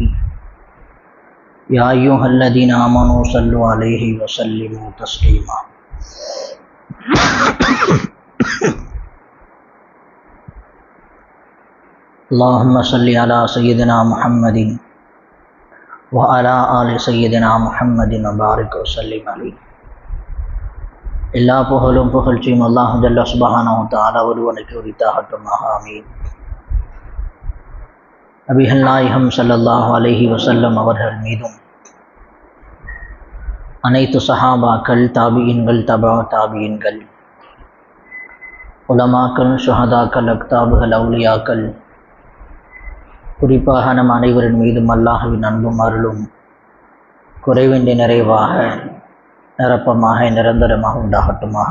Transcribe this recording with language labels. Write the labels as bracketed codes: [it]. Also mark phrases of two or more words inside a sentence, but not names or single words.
[ar] يا أيها الذين آمنوا صلوا عليه وسلموا تسليما. اللهم صل على سيدنا محمد وعلى آل سيدنا محمد وبارك وسلم عليه. [ta] எல்லா புகழும் புகழ்ச்சியும் [ar] الله جل سبحانه وتعالى [ta] ஒருவனுக்கு உரித்தாகட்டுமாக. ஆமீன். நபிகள் நாயகம் [ar] صلى الله عليه وسلم [ta] அவர்கள் மீதும் அனைத்து சஹாபாக்கள், தாபியின்கள், தபா தாபியின்கள், உலமாக்கள், ஷுஹதாக்கள், அக்தாபுகள், அவுலியாக்கள், குறிப்பாக நம் அனைவரின் மீதும் அல்லாஹ்வின் அன்பும் அருளும் குறைவின்றி நிறைவாக நிரப்பமாக நிரந்தரமாக உண்டாகட்டுமாக.